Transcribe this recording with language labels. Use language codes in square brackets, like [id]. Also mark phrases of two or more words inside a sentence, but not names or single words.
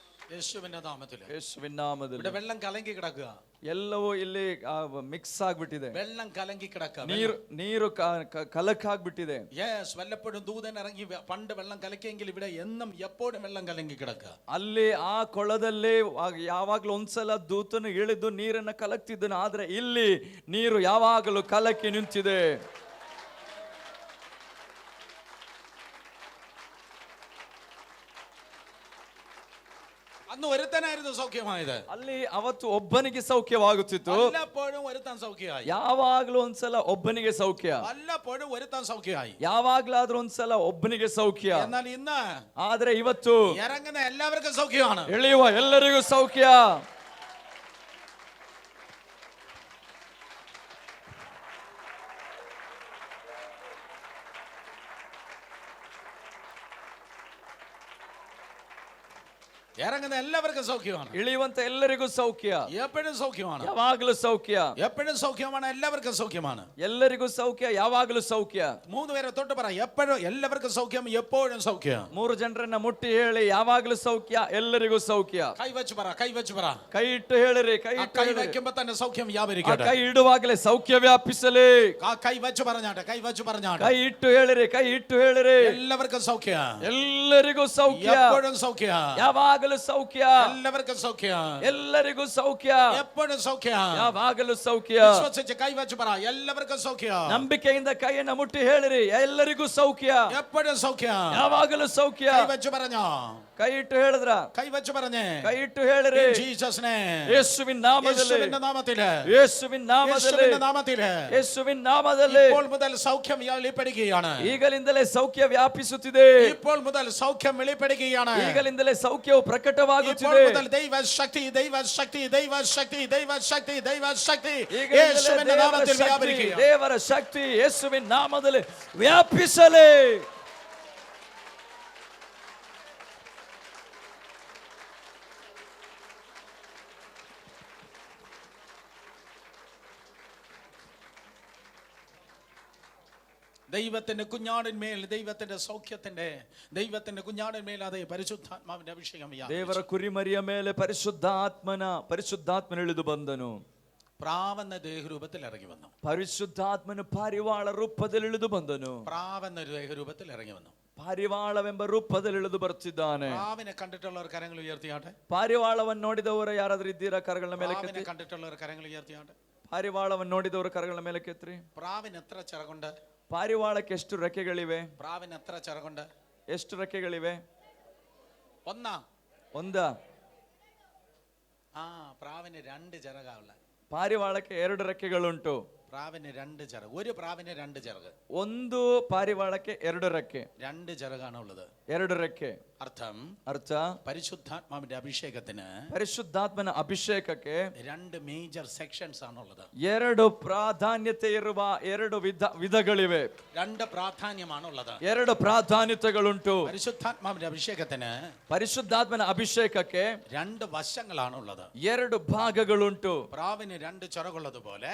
[ml] യേശുവിന്റെ നാമത്തിൽ. [kn] ಯೇಸುವಿನ ನಾಮದಲ್ಲಿ. [ml] ഇവിടെ വെള്ളം കലങ്ങി കിടക്കുക. [kn] ಎಲ್ಲವೂ ಇಲ್ಲಿ ಮಿಕ್ಸ್ ಆಗ್ಬಿಟ್ಟಿದೆ. [ml] വെള്ളം കലങ്ങി കിടക്കുക. [kn] ನೀರು ಕಲಕಾಗ್ಬಿಟ್ಟಿದೆ. [ml] യെസ്, വല്ലപ്പോഴും ദൂതൻ ഇറങ്ങി പണ്ട് വെള്ളം കലക്കിയെങ്കിൽ ഇവിടെ എന്നും എപ്പോഴും വെള്ളം കലങ്ങി കിടക്കുക. [kn] ಅಲ್ಲಿ ಆ ಕೊಳದಲ್ಲಿ ಯಾವಾಗ್ಲೂ ಒಂದ್ಸಲ ದೂತನು ಇಳಿದು ನೀರನ್ನ ಕಲಕ್ತಿದ್ದನು. ಆದ್ರೆ ಇಲ್ಲಿ ನೀರು ಯಾವಾಗಲೂ ಕಲಕಿ ನಿಂತಿದೆ. [ml] അന്ന് ഒരുത്തനായിരുന്നു സൗഖ്യമായത്. [kn] ಅಲ್ಲಿ ಅವತ್ತು ಒಬ್ಬನಿಗೆ ಸೌಖ್ಯವಾಗುತ್ತಿತ್ತು. [ml] വല്ലപ്പോഴും ഒരുത്തൻ സൗഖ്യമായി. [kn] ಯಾವಾಗ್ಲೂ ಒಂದ್ಸಲ ಒಬ್ಬನಿಗೆ ಸೌಖ್ಯ. [ml] വല്ലപ്പോഴും ഒരുത്തൻ സൗഖ്യമായി. [kn] ಯಾವಾಗ್ಲಾದ್ರೂ ಒಂದ್ಸಲ ಒಬ್ಬನಿಗೆ ಸೌಖ್ಯ. [ml] എന്നാൽ ഇന്ന് [kn] ಆದ್ರೆ ಇವತ್ತು [ml] ഇറങ്ങുന്ന എല്ലാവർക്കും സൗഖ്യമാണ്. [kn] ಇಳಿಯುವ ಎಲ್ಲರಿಗೂ ಸೌಖ್ಯ. [ml] ഇറങ്ങുന്ന എല്ലാവർക്കും സൗഖ്യമാണ്. [kn] ಇಳಿಯುವಂತ ಎಲ್ಲರಿಗೂ ಸೌಖ್ಯ. [ml] എപ്പോഴും സൗഖ്യമാണ്. [kn] ಯಾವಾಗಲೂ ಸೌಖ್ಯ. [ml] എപ്പോഴും സൗഖ്യമാണ്. എല്ലാവർക്കും സൗഖ്യമാണ്. [kn] ಎಲ್ಲರಿಗೂ ಸೌಖ್ಯ, ಯಾವಾಗಲೂ ಸೌಖ್ಯ. [ml] 3 പേരെ തൊട്ട് പറ, എപ്പോഴും എല്ലാവർക്കും സൗഖ്യം, എപ്പോഴും സൗഖ്യം. [kn] 3 ಜನರನ್ನ ಮುಟ್ಟಿ ಹೇಳಿ, ಯಾವಾಗಲೂ ಸೌಖ್ಯ, ಎಲ್ಲರಿಗೂ ಸೌಖ್ಯ. [ml] കൈ വെച്ച് പറ, കൈ വെച്ച് പറ. [kn] ಕೈ ಇಟ್ಟು ಹೇಳಿರಿ, ಕೈ [ml] കൈ വെക്കുമ്പോ തന്നെ സൗഖ്യം വ്യാപരിക്കട്ടെ. [kn] ಕೈ ಇಡುವಾಗಲೇ ಸೌಖ್ಯ ವ್ಯಾಪಿಸಲಿ. [ml] കൈ വെച്ച് പറഞ്ഞാട്ടെ, കൈ വെച്ച് പറഞ്ഞാട്ടെ. [kn] ಕೈ ಇಟ್ಟು ಹೇಳಿರಿ, ಕೈ ಇಟ್ಟು ಹೇಳಿರಿ. [ml] എല്ലാവർക്കും സൗഖ്യം, [kn] ಎಲ್ಲರಿಗೂ ಸೌಖ್ಯ, [ml] എപ്പോഴും സൗഖ്യം, [kn] ಯಾವಾಗಲೂ ಸೌಖ್ಯ. [ml] എല്ലാവർക്കും സൗഖ്യം, [kn] ಎಲ್ಲರಿಗೂ ಸೌಖ್ಯ, [ml] എപ്പോഴും സൗഖ്യം, [kn] ಯಾವಾಗಲೂ ಸೌಖ್ಯ. [ml] വിശ്വസിച്ച് കൈ വെച്ച് പറ, എല്ലാവർക്കും സൗഖ്യം. [kn] ನಂಬಿಕೆಯಿಂದ ಕೈಯನ್ನು ಮುಟ್ಟಿ ಹೇಳಿರಿ, ಎಲ್ಲರಿಗೂ ಸೌಖ್ಯ, [ml] എപ്പോഴും സൗഖ്യം, [kn] ಯಾವಾಗಲೂ ಸೌಖ್ಯ. [ml] കൈ വെച്ച് പറഞ്ഞോ, [kn] ಕೈ ಇಟ್ಟು ಹೇಳಿದ್ರ, [ml] കൈ വെച്ച് പറഞ്ഞേ, [kn] ಕೈ ಇಟ್ಟು ಹೇಳಿರಿ. [en] Jesus name, [kn] ಯೇಸುವಿನ ನಾಮದಲ್ಲಿ, [ml] യേശുവിന്റെ നാമത്തിൽ, [kn] ಯೇಸುವಿನ ನಾಮದಲ್ಲಿ, [ml] യേശുവിന്റെ നാമത്തിൽ, [kn] ಯೇಸುವಿನ ನಾಮದಲ್ಲಿ [ml] ഇപ്പോൾ മുതൽ സൗഖ്യം വെളിപ്പെടുകയാണ്. [kn] ಈಗಲಿಂದಲೇ ಸೌಖ್ಯ ವ್ಯಾಪಿಸುತ್ತಿದೆ. [ml] ഇപ്പോൾ മുതൽ സൗഖ്യം വെളിപ്പെടുകയാണ്. [kn] ಈಗಲಿಂದಲೇ ಸೌಖ್ಯವು ಪ್ರಕಟವಾಗುತ್ತಿದೆ. [ml] ഇപ്പോൾ മുതൽ ദൈവശക്തി, ദൈവശക്തി, ദൈവശക്തി, ദൈവശക്തി, ദൈവശക്തി യേശുവിന്റെ നാമത്തിൽ വ്യാപരിക്കുക. [kn] ದೇವರ ಶಕ್ತಿ ಯೇಸುವಿನ ನಾಮದಲ್ಲಿ ವ್ಯಾಪಿಸಲಿ. [ml] ദൈവത്തിന്റെ കുഞ്ഞാടിന്മേൽ, ദൈവത്തിന്റെ സൗഖ്യത്തിന്റെ, ദൈവത്തിന്റെ കുഞ്ഞാടിന്മേൽ അതേ പരിശുദ്ധാത്മാവിന്റെ അഭിഷേകം. [kn] ದೇವರ ಕುರಿಮರಿಯ ಮೇಲೆ ಪರಿಶುದ್ಧಾತ್ಮನ ಇಳಿದು ಬಂದನು. [ml] പ്രാവെന്ന ദേഹരൂപത്തിൽ ഇറങ്ങി വന്നു. [kn] ಪರಿಶುದ್ಧಾತ್ಮನು ಪಾರಿವಾಳ ರೂಪದಲ್ಲಿ ಇಳಿದು ಬಂದನು. [ml] പ്രാവെന്ന ദേഹരൂപത്തിൽ ഇറങ്ങി വന്നു. [kn] ಪಾರಿವಾಳವೆಂಬ ರೂಪದಲ್ಲಿ ಇಳಿದು ಬರ್ತಿದ್ದಾನೆ. [ml] പ്രാവിനെ കണ്ടിട്ടുള്ളവർ കരങ്ങൾ ഉയർത്തിയാട്ടെ. [kn] ಪಾರಿವಾಳವನ್ನು ನೋಡಿದವರು ಯಾರಾದ್ರೂ ಇದ್ದೀರಾ? ಕರಗಳ ಮೇಲೆ [ml] പ്രാവിനെ കണ്ടിട്ടുള്ളവർ കരങ്ങൾ ഉയർത്തിയാട്ടെ. [kn] ಪಾರಿವಾಳವನ್ನು ನೋಡಿದವರು ಕರಗಳ ಮೇಲೆ ಕೆತ್ರಿ. [ml] പ്രാവിന് എത്ര ചിറകുണ്ട്? [kn] ಪಾರಿವಾಳಕ್ಕೆ ಎಷ್ಟು ರೆಕ್ಕೆಗಳಿವೆ? [ml] പ്രാവിന് എത്ര ചിറകുണ്ട്? [kn] ಎಷ್ಟು ರೆಕ್ಕೆಗಳಿವೆ? ಒಂದ. [ml] പ്രാവിന് 2 ചിറകാവുള്ള. [kn] ಪಾರಿವಾಳಕ್ಕೆ 2 ರೆಕ್ಕೆಗಳುಂಟು. [ml] പ്രാവിന് 2 ചിറക്. ഒരു പ്രാവിന് 2 ചിറക്. [kn] ಒಂದು ಪಾರಿವಾಳಕ್ಕೆ 2 ರೆಕ್ಕೆ. [ml] 2 ചിറകാണ് ഉള്ളത്. [kn] 2 ರೆಕ್ಕೆ. [ml] അർത്ഥ പരിശുദ്ധാത്മാവിന്റെ അഭിഷേകത്തിന്, [kn] ಪರಿಶುದ್ಧಾತ್ಮನ ಅಭಿಷೇಕಕ್ಕೆ [ml] 2 [en] major sections [ml] ആണുള്ളത്. [kn] 2 ಪ್ರಾಧಾನ್ಯತೆ ಇರುವ 2 ವಿಧಗಳಿವೆ. [ml] 2 പ്രാധാന്യമാണുള്ളത്. [kn] 2 ಪ್ರಾಧಾನ್ಯತೆಗಳುಂಟು. [ml] പരിശുദ്ധാത്മാവിന്റെ അഭിഷേകത്തിന്, [kn] ಪರಿಶುದ್ಧಾತ್ಮನ ಅಭಿಷೇಕಕ್ಕೆ [ml] 2 വശങ്ങളാണുള്ളത്. [kn] 2 ಭಾಗಗಳುಂಟು. [ml] പ്രാവിന് 2 ചിറകുള്ളതുപോലെ